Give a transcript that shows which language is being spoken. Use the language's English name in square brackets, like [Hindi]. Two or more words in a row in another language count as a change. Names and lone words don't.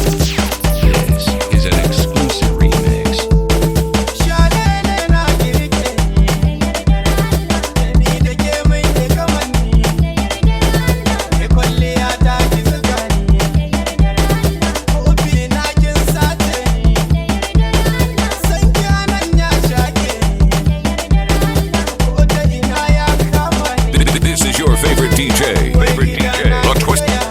[English] This is an exclusive remix. [Hausa] Shalele na kirke ni, ni da ke mai da kamanni. Ni kwalliya ta ki zuga ni, kofi na kin sace ni. San ki anan ya shake ni, ko ta ina ya kama ni. [English] This is your favorite D J. Favorite D J. The Twist.